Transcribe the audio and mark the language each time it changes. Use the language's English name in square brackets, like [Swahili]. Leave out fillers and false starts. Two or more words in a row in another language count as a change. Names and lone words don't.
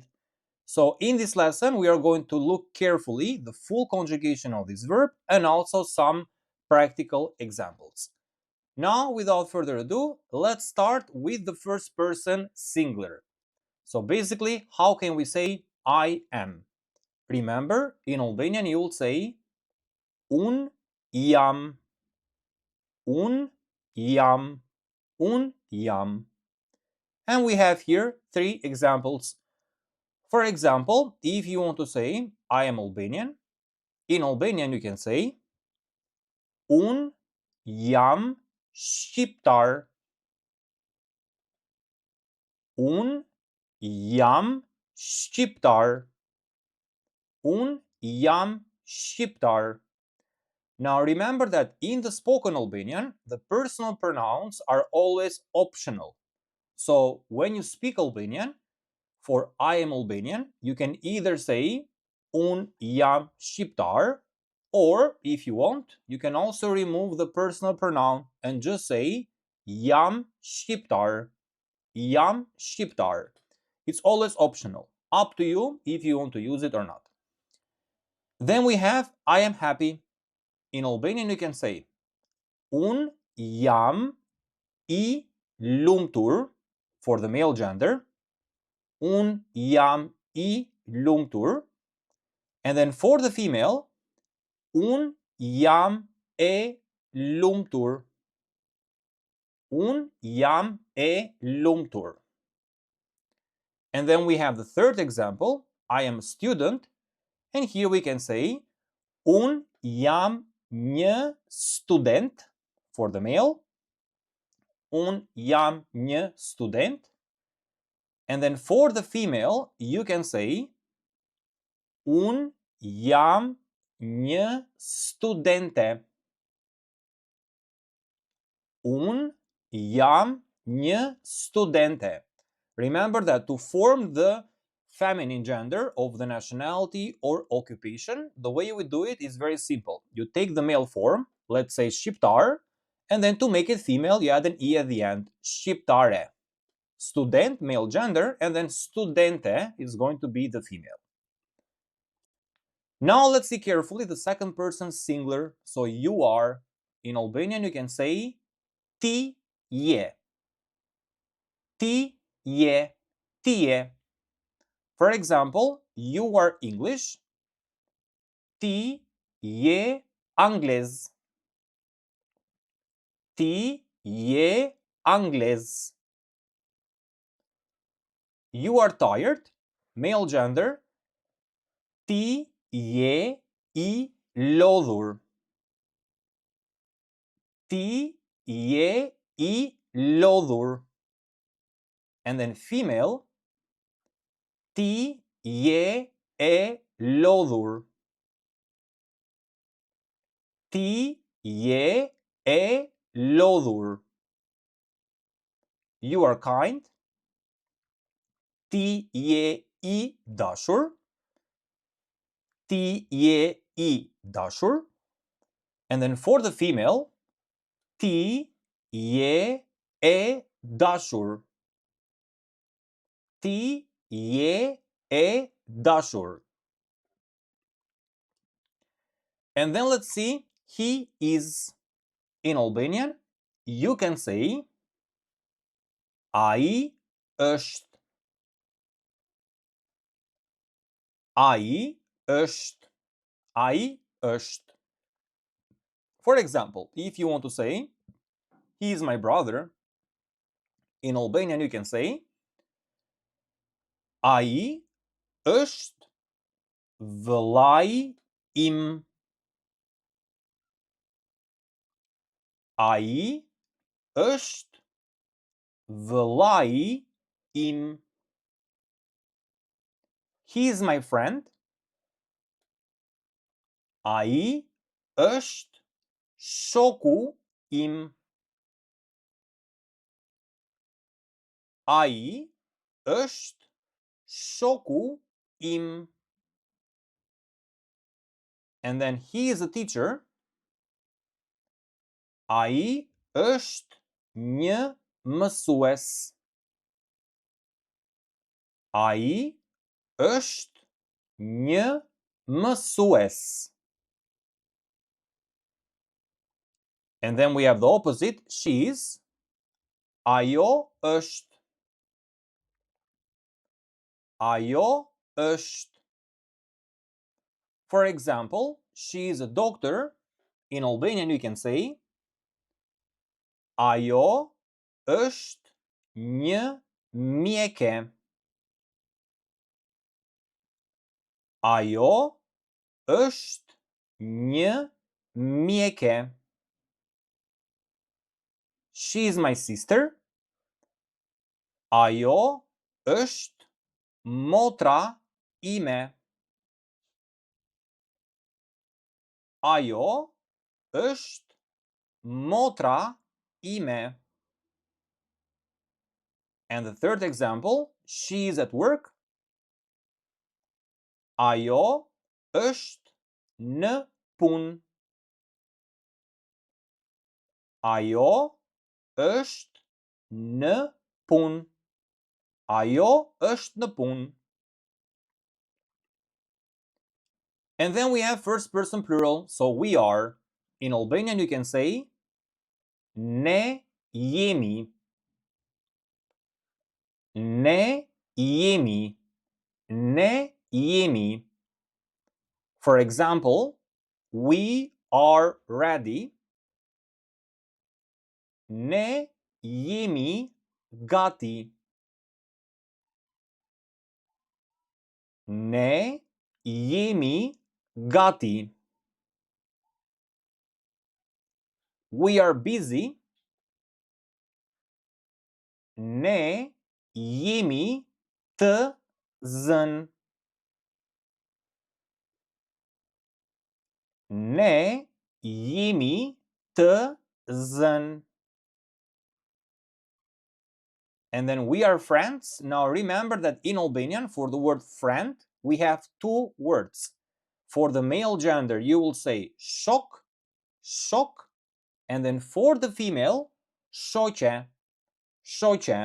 [English] So in this lesson we are going to look carefully the full conjugation of this verb and also some practical examples. Now, without further ado, let's start with the first person singular. So basically, how can we say I am? Remember, in Albanian you will say [Albanian] un jam, un jam, un jam. [English] And we have here three examples. For example, if you want to say I am Albanian, in Albanian you can say [Albanian] un jam shqiptar, un jam shqiptar, un jam shqiptar. [English] Now remember that in the spoken Albanian, the personal pronouns are always optional. So when you speak Albanian, for I am Albanian, you can either say [Albanian] un jam shqiptar, [English] or if you want, you can also remove the personal pronoun and just say [Albanian] jam shqiptar, jam shqiptar. [English] It's always optional. Up to you if you want to use it or not. Then we have I am happy. In Albanian you can say [Albanian] un jam I lumtur [English] for the male gender. [Albanian] Un jam I lumtur. [English] And then for the female, [Albanian] un jam e lumtur. Un jam e lumtur. [English] And then we have the third example, I am a student. And here we can say [Albanian] un jam një student [English] for the male. Un jam një student. And then for the female, you can say [Albanian] un jam një studente. Un jam një studente. [English] Remember that to form the feminine gender of the nationality or occupation, the way you would do it is very simple. You take the male form, let's say shqiptar, and then to make it female, you add an e at the end, shqiptare. Student, male gender, and then studente is going to be the female. Now let's see carefully the second person singular. So you are, in Albanian you can say [Albanian] ti je. [English] Ti je, ti je. For example, you are English. [Albanian] Ti je anglez. Ti je anglez. [English] You are tired, male gender. [Albanian] Ti je I lodhur. Ti je I lodhur. [English] And then female, [Albanian] ti je e lodhur. Ti je e lodhur. [English] You are kind. [Albanian] Ti je I dashur. Ti je I dashur. [English] And then for the female, [Albanian] ti je e dashur. Ti je e dashur. [English] And then let's see, he is. In Albanian, you can say [Albanian] ai është. Ai është. Ai është. [English] For example, if you want to say he is my brother, in Albanian you can say [Albanian] ai është vëllai im. Ai është vëllai im. [English] He is my friend. [Albanian] Ai është shoku im. Ai është shoku im. [English] And then he is a teacher. [Albanian] Ai është një mësues. Ai është një mësues. [English] And then we have the opposite, she's. [Albanian] Ajo është. Ajo është. [English] For example, she is a doctor. In Albanian you can say [Albanian] ajo është një mjeke. Ajo është një mjeke. [English] She is my sister. [Albanian] Ajo është motra ime. Ajo është motra ime. [English] And the third example, she is at work. [Albanian] Ajo është në punë. Ajo është në punë. Ajo është në punë. [English] And then we have first person plural, so we are. In Albanian you can say [Albanian] ne jemi. Ne jemi. Ne jemi. [English] For example, we are ready. [Albanian] Ne jemi gati. Ne jemi gati. [English] We are busy. [Albanian] Ne jemi të zënë. Ne jemi të zënë. [English] And then we are friends. Now remember that in Albanian, for the word friend, we have two words. For the male gender, you will say shok, shok. And then for the female, [Albanian] shoqe, shoqe.